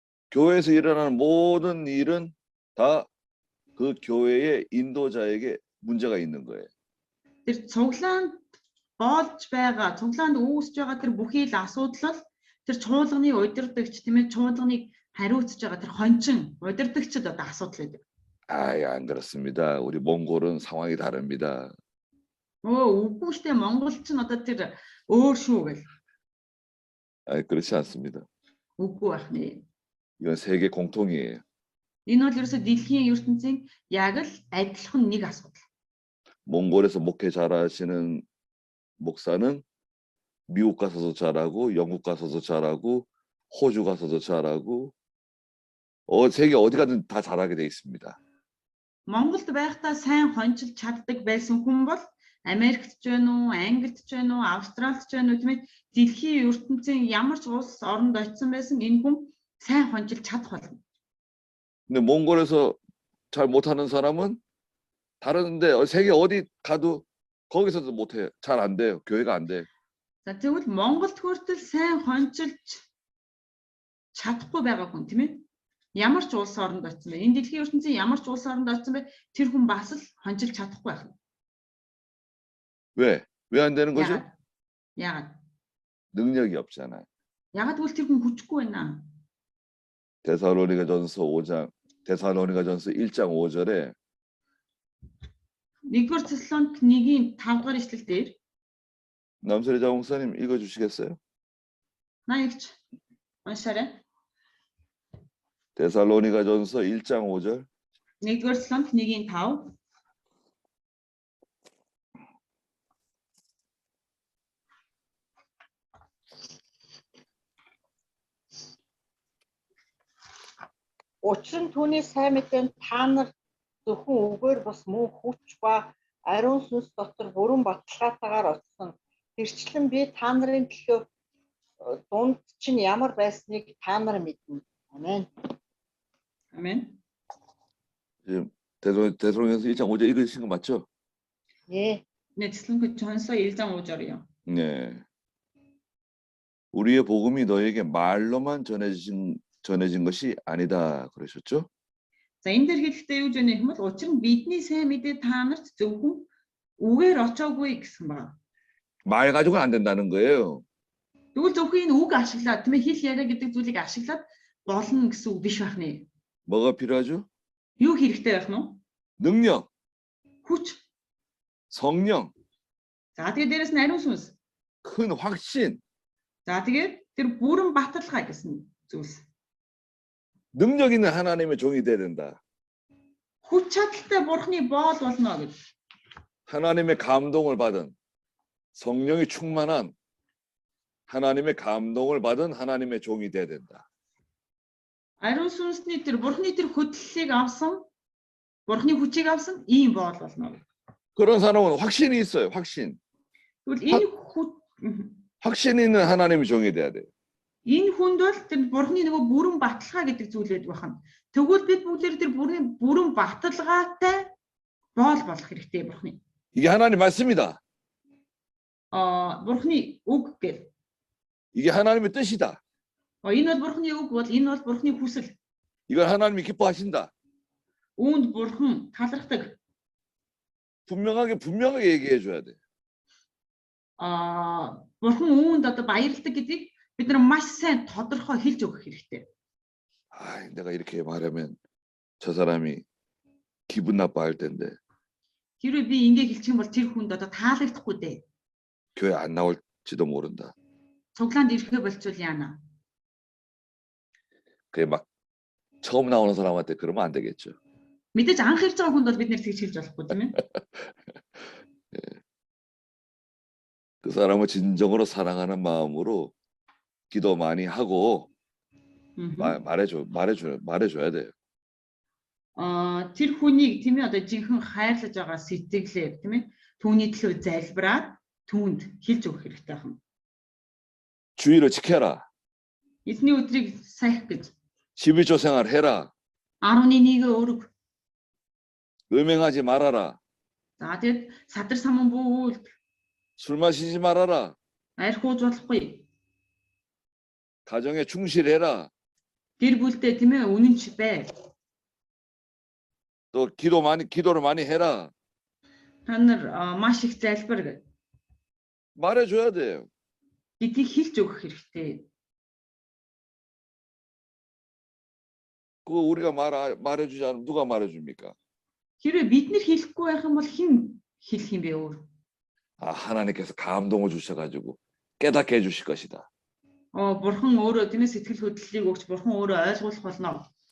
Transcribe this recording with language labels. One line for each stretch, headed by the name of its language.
Korean: 교회에서 일어나는 모든 일은 다 그 교회의 인도자에게 문제가 있는 거예요.
Mongolian: Тэр цуглаанд болж байгаа, цуглаанд үүсэж байгаа тэр бүхий л асуудал тэр чуулганы удирдагч тийм ээ чуулганыг хариуцж байгаа тэр хончин удирдагчд одоо асуудал байдаг.
Korean: 안 그렇습니다. 우리 몽골은 상황이 다릅니다.
Mongolian: Үгүй штэ Монгол ч одоо тэр өөр шүү гэл.
Korean: 그렇지 않습니다.
Mongolian: Үгүй байх нэ.
Korean: 이건 세계 공통이에요.
Mongolian: Энэ бол ерөөсө дэлхийн ертөнцийн яг л адилхан нэг асуудал.
Korean: 몽골에서 목회 잘하시는 목사는 미국 가서도 잘하고 영국 가서도 잘하고 호주 가서도 잘하고 세계 어디 가든 다 잘하게 돼 있습니다.
Mongolian: Монголд байхдаа сайн хончилж чаддаг байсан хүн бол Америкт ч байна уу, Англид ч байна уу, Австралид ч байна уу тийм ээ дэлхийн ертөнцийн ямар ч улс оронд очсон байсан энэ хүн сайн хончилж чадах болно.
Korean: 근데 몽골에서 잘 못하는 사람은 다른데 세계 어디 가도 거기서도 못해요. 잘 안 돼요. 교회가 안 돼.
Mongolian: За тэгвэл Монголд хүртэл сайн хончилж чадахгүй байгаа хүн тийм ээ ямар ч улс оронд очсон бай. Энэ дэлхийн ертөнцийн ямар ч улс оронд очсон бай тэр хүн бас л хончилж чадахгүй байх.
Korean: 왜? 왜 안 되는 거죠?
Mongolian: Яагаад?
Korean: 능력이 없잖아요.
Mongolian: Яагаад гэвэл тэр хүн хүчгүй байна.
Korean: 데살로니가전서 1장 5절에
Mongolian: Нэгдүгээр Теслоник 1-ийн 5 дугаар ишлэл дээр
Korean: 남설이자 목사님 읽어주시겠어요?
Mongolian: наягч уншаарай.
Korean: 데살로니가전서 1장 5절.
Mongolian: Нэгдүгээр Теслоник 1-ийн 5. Учир нь түүний сайн мэдээнд та нар зөвхөн үгээр бас мөн хүч ба ариун сүнс дотор бүрэн баталгаатайгаар очсон. Тэрчлэн би та нарын төлөө дунд чинь ямар байсныг та нар мэднэ. Амен. Амен.
Korean: 지금 데살로니가서 1장 5절 읽으신 거 맞죠? 예. 네, Теслоник 전서 1장 5절이요. 네. 우리의 복음이 너에게 말로만 전해진 것이 아니다 그러셨죠?
Mongolian: За энэ дэр хэлэхдээ юу гэж байна гэвэл учир нь бидний сайн мэдээ та нарт зөвхөн үгээр очоогүй гэсэн байна.
Korean: 말 가지고는 안 된다는 거예요.
Mongolian: Тэгвэл зөвхөн энэ үг ашиглаад тийм ээ хэл яриа гэдэг зүйлийг ашиглаад болно гэсэн үг биш байх нэ.
Korean: 뭐가 필요하죠?
Mongolian: Юу хэрэгтэй байх нь вэ?
Korean: 능력,
Mongolian: Хүч.
Korean: 성령,
Mongolian: За тэгээд дээрэс нь ариун сүнс.
Korean: 큰 확신.
Mongolian: За тэгээд тэр бүрэн баталгаа гэсэн зүйлс.
Korean: 능력 있는 하나님의 종이 돼야 된다.
Mongolian: Хүч чадалтай бурхны боол болно гэж.
Korean: 하나님의 감동을 받은 성령이 충만한 하나님의 감동을 받은 하나님의 종이 돼야 된다.
Mongolian: Ариун сүнсний тэр бурхны тэр хөдлөлийг авсан, бурхны хүчийг авсан ийм боол болно.
Korean: 그런 사람은 확신이 있어요. 확신.
Mongolian: Тэгвэл энэ
Korean: 확신 있는 하나님의 종이 돼야 돼요.
Mongolian: энэ хүнд бол тэр бурхны нөгөө бүрэн баталгаа гэдэг зүйл байдаг байна. Тэгвэл бид бүгдээр тэр бүрэн баталгаатай боол болох хэрэгтэй бурхны.
Korean: 이게 하나님 말씀이다.
Mongolian: Бурхны үг гэл.
Korean: 이게 하나님의 뜻이다.
Mongolian: Энэ бол бурхны үг бол энэ бол бурхны хүсэл.
Korean: 이걸 하나님이 기뻐하신다.
Mongolian: Үүнд бурхан талархдаг.
Korean: 분명하게 얘기해 줘야 돼.
Mongolian: Бурхан үүнд одоо баярлдаг гэдгийг бид нар маш сайн тодорхой хэлж өгөх хэрэгтэй.
Korean: 내가 이렇게 말하면 저 사람이 기분 나빠할 텐데.
Mongolian: Хэрвээ би ингэ хэлчих юм бол тэр хүнд одоо таалагдахгүй дээ.
Korean: 교회 안 나올지도 모른다.
Mongolian: Цуглаанд ирэхээ болцвол яана.
Korean: 그게 막 처음 나오는 사람한테 그러면 안 되겠죠.
Mongolian: Мэдээж анх ирж байгаа хүнд бол бид нэр тэгж хэлж болохгүй тийм ээ.
Korean: 그 사람을 진정으로 사랑하는 마음으로 기도 많이 하고 말해줘야 돼요.
Mongolian: тэр хүнийг тийм ээ одоо жинхэнэ хайрлаж байгаа сэтгэлээр тийм ээ түүний төлөө залбираад түүнд хэлж өгөх хэрэгтэй байна.
Korean: 주의를 지켜라.
Mongolian: Эзний өдрийг саях гэж
Korean: 12조 생활 해라.
Mongolian: 11-ийг өрөг.
Korean: 음행하지 말아라.
Mongolian: За тэгээд садар саман бүү
Korean: 술 마시지 말아라.
Mongolian: арх ууж болохгүй.
Korean: 가정에 충실해라.
Mongolian: Гэр бүлдээ тийм ээ үнэнч бай.
Korean: 또 기도를 많이 해라.
Mongolian: Та нар маш их залбир гэж
Korean: 말해줘야 돼요.
Mongolian: гэдгийг хэлж өгөх хэрэгтэй.
Korean: 그거 우리가 말해주지 않으면 누가 말해줍니까?
Mongolian: Хэрвээ бид нэр хэлэхгүй байх юм бол хэн хэлэх юм бэ өөр?
Korean: 아, 하나님께서 감동을 주셔가지고 깨닫게 해주실 것이다.
Mongolian: Бурхан өөрөө тийм ээ сэтгэл хөдлөлийг өгч бурхан өөрөө ойлгуулах болно.